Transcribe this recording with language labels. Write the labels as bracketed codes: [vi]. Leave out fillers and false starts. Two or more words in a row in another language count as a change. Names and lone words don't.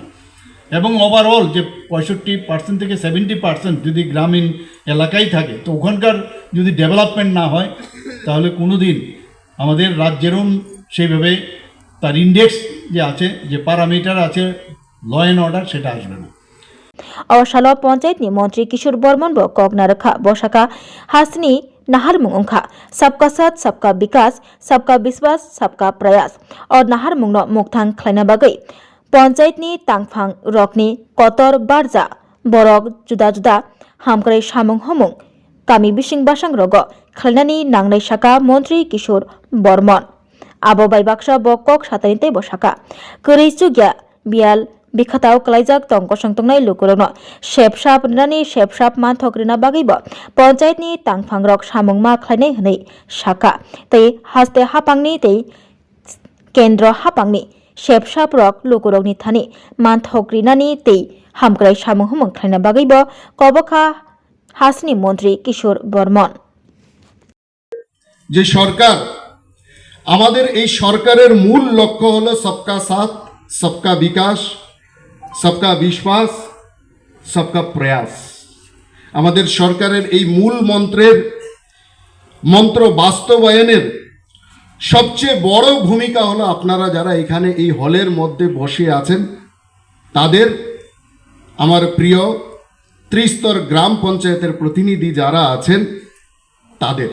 [bn] এবং ওভারঅল যে 65% থেকে 70% যদি গ্রামীণ এলাকায় থাকে, তো ওখানকার যদি ডেভেলপমেন্ট না হয় তাহলে কোনো দিন আমাদের রাজ্যেরও সেইভাবে তার ইন্ডেক্স যে আছে, যে প্যারামিটার আছে [en] law and order, [bn] সেটা আসবে না। [brx] अवशाल पंचायत नि मंत्री किशोर बर्मन ब कगना रखा बसाका हासनी नाहार मुंगखा [hi] सबका साथ सबका विकास सबका विश्वास सबका प्रयास [brx] और नाहार मुंगनो मुक्तांग खलायना बागै पंचायत नि तांगफांग रकनि कतर बारजा बरक जुदा जुदा हामक्राय सामुं हमुं कामी बिसिं बासां रग खलायनानि नांनाय साका मंत्री किशोर बर्मन आबो बायबाक्सा बकक सातानिते बसाका करेजुग्या बियाल बिखाताव कलाइजाक तंक संतंनाय लुकुरनो शेपसाप नानि शेपसाप मानथक रिना बागैबो पंचायतनि तांगफांग्रक सामुंमा खलायनाय हनै साका तै हास्ते हापांनि तै केन्द्र हापांनि शेपसाप रक लुकुरकनि थानि मानथक रिनानि तै हामक्राय सामुं हुमुं खलायना बागैबो कबखा हासनि मंत्री किशोर बर्मन [bn] যে সরকার, আমাদের এই সরকারের মূল লক্ষ্য হলো [hi] सबका साथ सबका विकास सबका विश्वास सबका प्रयास। [bn] আমাদের সরকারের এই মূল মন্ত্র বাস্তবায়নের সবচেয়ে বড় ভূমিকা হলো আপনারা যারা এখানে এই হলের মধ্যে বসে আছেন তাদের, আমার প্রিয় ত্রিস্তর গ্রাম পঞ্চায়েতের প্রতিনিধি যারা আছেন তাদের।